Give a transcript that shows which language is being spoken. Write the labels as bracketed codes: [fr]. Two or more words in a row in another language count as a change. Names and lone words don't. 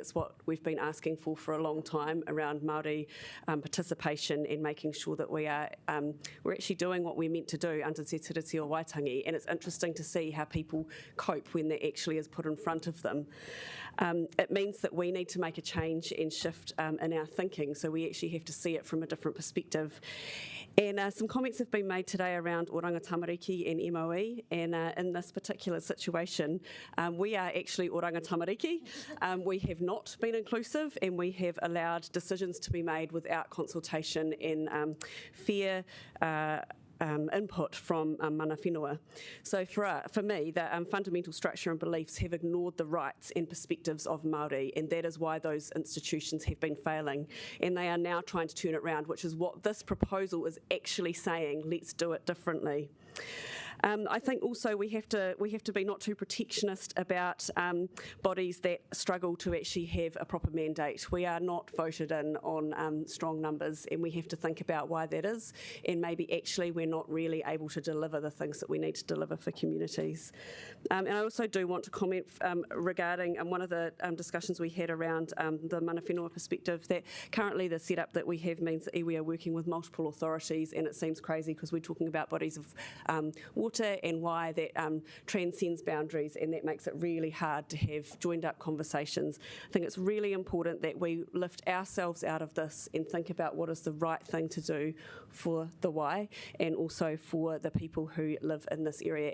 [en] It's what we've been asking for a long time around Māori participation in making sure that we're actually doing what we're meant to do under Te Tiriti o Waitangi, and it's interesting to see how people cope when that actually is put in front of them. It means that we need to make a change and shift in our thinking, so we actually have to see it from a different perspective. And some comments have been made today around oranga tamariki and MOE, and in this particular situation, we are actually oranga tamariki. We have not been inclusive, and we have allowed decisions to be made without consultation and fair input from [mi] mana whenua. [en] So for me, the fundamental structure and beliefs have ignored the rights and perspectives of Māori, and that is why those institutions have been failing. And they are now trying to turn it around, which is what this proposal is actually saying. Let's do it differently. I think also we have to be not too protectionist about bodies that struggle to actually have a proper mandate. We are not voted in on strong numbers, and we have to think about why that is, and maybe actually we're not really able to deliver the things that we need to deliver for communities. And I also do want to comment regarding one of the discussions we had around the [mi] mana whenua [en] perspective, that currently the setup that we have means that iwi are working with multiple authorities, and it seems crazy because we're talking about bodies of water and why that transcends boundaries, and that makes it really hard to have joined up conversations. I think it's really important that we lift ourselves out of this and think about what is the right thing to do for the why and also for the people who live in this area.